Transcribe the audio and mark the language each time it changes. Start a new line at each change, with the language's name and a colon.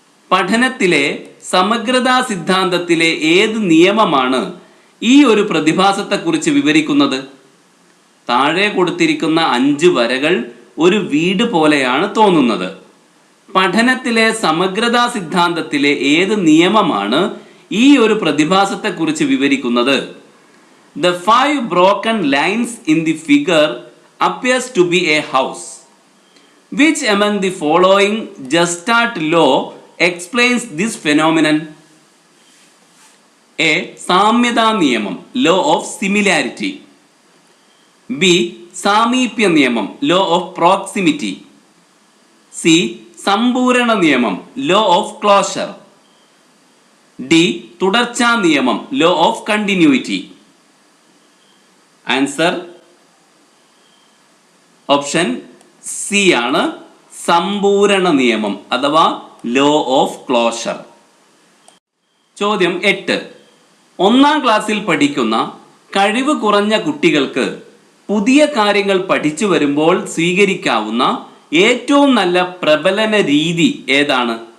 Malayalam: പഠനത്തിലെ സമഗ്രതാ സിദ്ധാന്തത്തിലെ ഏത് നിയമമാണ് ഈ ഒരു പ്രതിഭാസത്തെക്കുറിച്ച് വിവരിക്കുന്നത്? താഴെ കൊടുത്തിരിക്കുന്ന 5 വരകൾ ഒരു വീട് പോലെയാണ് തോന്നുന്നത്. പഠനത്തിലെ സമഗ്രതാ സിദ്ധാന്തത്തിലെ ഏത് നിയമമാണ് ഈ ഒരു പ്രതിഭാസത്തെക്കുറിച്ച് വിവരിക്കുന്നത്?
English: The 5 broken lines in the figure appears to be a house. Which among the following Gestalt law explains this phenomenon?
Malayalam: A. സാമ്യതാ നിയമം,
English: law of similarity.
Malayalam: B. സാമീപ്യ നിയമം,
English: law of proximity.
Malayalam: C. സമ്പൂരണ നിയമം,
English: law of closure.
Malayalam: D. തുടർച്ചാ നിയമം,
English: law of continuity.
Malayalam: Answer option C ആണ്, സമ്പൂരണ നിയമം അഥവാ
English: Law of closure.
Malayalam: ചോദ്യം 8. 1ാം ക്ലാസ്സിൽ പഠിക്കുന്ന കഴിവ് കുറഞ്ഞ കുട്ടികൾക്ക് പുതിയ കാര്യങ്ങൾ പഠിച്ചു വരുമ്പോൾ സ്വീകരിക്കാവുന്ന ഏറ്റവും നല്ല പ്രബലന രീതി ഏതാണ്?